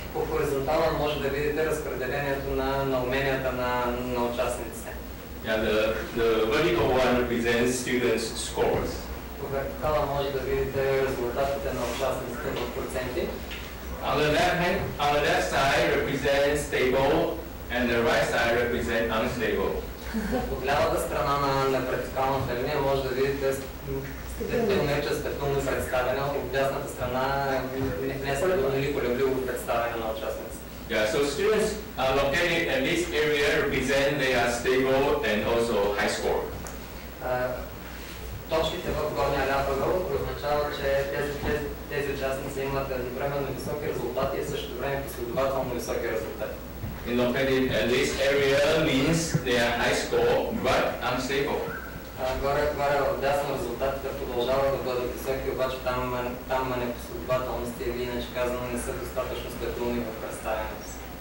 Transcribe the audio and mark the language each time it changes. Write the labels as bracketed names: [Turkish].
[Bulgarian] По хоризонтала може да видите разпределението на уменията на участниците. [English] Yeah, the vertical one represents students' scores. [Bulgarian] По вертикала може да видите резултатите на участниците в проценти. [English] On the left side represents stable, and the right side represents unstable. [Bulgarian] От лявата страна на вертикалната линия може да видите стабилно стабилно представяне, от дясната страна не стабилно или колебливо представяне на участниците. [English] Yeah, so students are located in this area represent they are stable and also high score. [Bulgarian] Точките в горния ляв ъгъл означават, че тези участници имат едновременно високи резултати и също време последователно високи резултати. [English] Located in this area means they are high score but unstable. [Bulgarian] Горе в дясно резултатите продължават да бъдат високи, обаче там непоследователности или иначе казано не са достатъчно стабилни в представянето си.